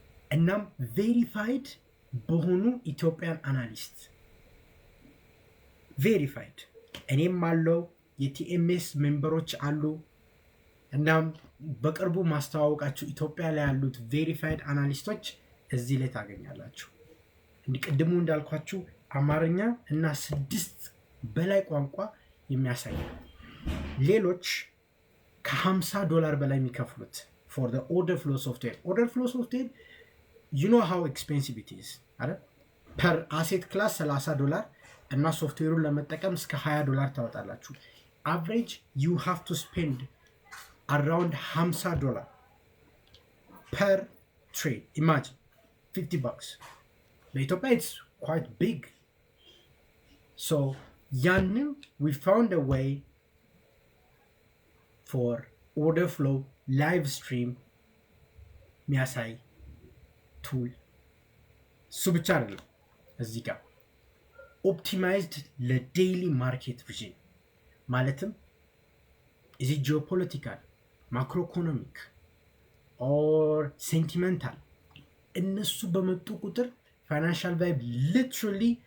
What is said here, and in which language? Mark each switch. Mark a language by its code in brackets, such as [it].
[am] እናም ቬሪፋይድ በሆኑ ኢትዮጵያን አናሊስት ቬሪፋይድ እኔም አለው፣ የቲኤምኤስ ሜምበሮች አሉ። እናም በቅርቡ ማስተዋወቃችሁ ኢትዮጵያ ላይ ያሉት ቬሪፋይድ አናሊስቶች እዚህ ላይ ታገኛላችሁ። ቅድሙ እንዳልኳችሁ አማርኛ እና 6 በላይ ቋንቋ የሚያሳይ፣ ሌሎች $50 በላይ የሚከፍሉት [en] for the order flow software you know how expensive it is [am] አይደል? [en] per asset class $30 [am] እና ሶፍትዌሩን ለመጠቀም እስከ $20 ታወጣላችሁ። [en] average you have to spend around $50 per trade. Imagine $50. [am] በኢትዮጵያ [en] it's quite big. So [am] ያንን [en] we found a way for order flow live stream [am] የሚያሳይ ቱል። እሱ ብቻ አይደለም እዚህ ጋር ኦፕቲማይዝድ ለዴይሊ ማርኬት ቪዥን ማለትም እዚህ ጂኦፖለቲካል ማክሮ ኢኮኖሚክ ኦር ሴንቲመንታል እነሱ በመጡ ቁጥር ፋይናንሻል ቫይብ ሊትራሊ